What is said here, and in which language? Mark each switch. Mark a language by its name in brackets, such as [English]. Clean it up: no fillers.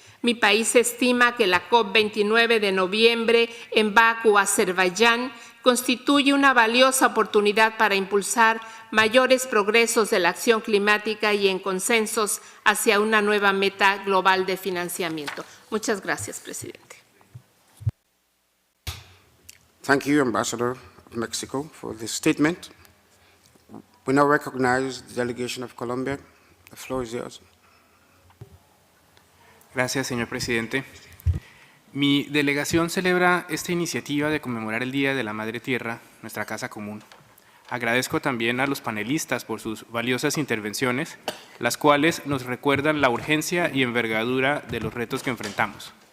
[Spanish] Mi país estima que la COP29 de noviembre en Bakú, Azerbaiyán, constituye una valiosa oportunidad para impulsar mayores progresos de la acción climática y en consensos hacia una nueva meta global de financiamiento. Muchas gracias, presidente. [English] Thank you, Ambassador of Mexico, for this statement. We now recognize the delegation of Colombia. The floor is yours. [Spanish] Gracias, señor presidente. Mi delegación celebra esta iniciativa de conmemorar el Día de la Madre Tierra, nuestra casa común. Agradezco también a los panelistas por sus valiosas intervenciones, las cuales nos recuerdan la urgencia y envergadura de los retos que enfrentamos.